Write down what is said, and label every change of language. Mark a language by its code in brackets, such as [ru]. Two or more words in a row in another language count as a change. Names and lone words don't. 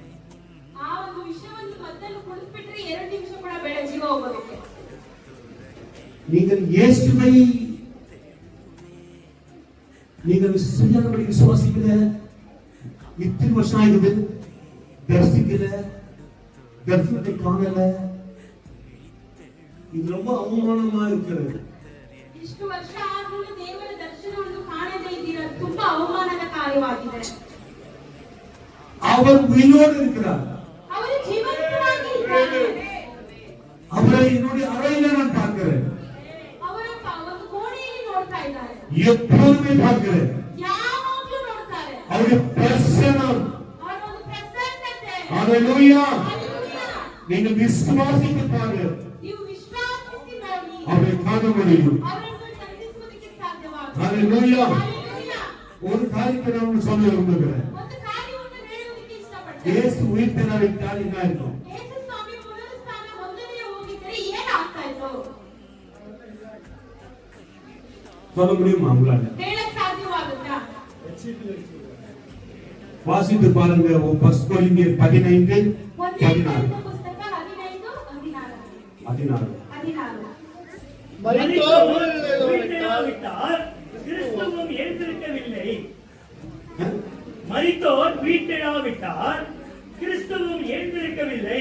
[ta] நீங்கள் இயேசுவை நீங்கள் சரியானபடி விசுவாசிக்கிற இத்தனை வருஷம் ஆகுது, தரிசிக்கிற தரிசனத்தை காணல, இது ரொம்ப அவமானமா இருக்கிறது. [kn] ಇಷ್ಟು ವರ್ಷ ಆದರೂ ದೇವರ ದರ್ಶನವನ್ನು ಕಾಣದೇ ಇದ್ದೀರಾ, ತುಂಬಾ ಅವಮಾನದ ಕಾರ್ಯವಾಗಿದೆ. [ta] அவர் உயிரோடு இருக்கிறார், [kn] ಅವರು ಜೀವಂತವಾಗಿ ಇದ್ದಾರೆ. [ta] அவரை என்னுடைய அறையில நான் பார்க்கிறேன், [kn] ಅವರ ಒಂದು ಕೋಣೆಯಲ್ಲಿ ನೋಡ್ತಾ ಇದ್ದಾರೆ, [ta] எப்போதுமே பார்க்கிறேன். [kn] ಯಾವಾಗಲೂ ನೋಡ್ತಾರೆ. [ta] அவருடைய பிரசன்னம், [kn] ಅವರ ಒಂದು ಪ್ರಸನ್ನತೆ. [ta] அல்லேலூயா. [kn] ಹಲ್ಲೆಲೂಯಾ. [ta] நீங்கள் விசுவாசித்து பாருங்க, [kn] ನೀವು ವಿಶ್ವಾಸಿಸಿ ನೋಡಿ, [ta] அவரை காண முடியும். [kn] ಅವರನ್ನು ಸಂಧಿಸುವುದಕ್ಕೆ ಸಾಧ್ಯವಾಗುತ್ತದೆ. [ta] அல்லேலூயா. [kn] ಹಲ್ಲೆಲೂಯಾ. [ta] ஒரு காரியத்தை நான் சொல்ல விரும்புகிறேன். [kn] ಒಂದು ಕಾರ್ಯವನ್ನು ಹೇಳುವುದಕ್ಕೆ ಇಷ್ಟಪಡ್ತೇನೆ. [ta] இயேசு உயிர்த்தெழுந்தால் என்ன இருக்கும்? [kn] ಯೇಸು ಸ್ವಾಮಿ ಪುನರುತ್ಥಾನ ಹೊಂದದೇ ಹೋಗಿದ್ದರೆ ಏನಾಗ್ತಾ ಇತ್ತು? [ta] சொல்ல முடியுமா உங்களால? [kn] ಹೇಳಕ್ ಸಾಧ್ಯವಾಗುತ್ತಾ? [ta] வாசித்து பாருங்க. ஃபர்ஸ்ட் கொரிந்தியர் 15:14. [kn] ಪುಸ್ತಕ 16. [ta] கிறிஸ்துவும் எழுந்திருக்கவில்லை. மரித்தோர் வீட்டெழாவிட்டார், கிறிஸ்துவும் எழுந்திருக்கவில்லை.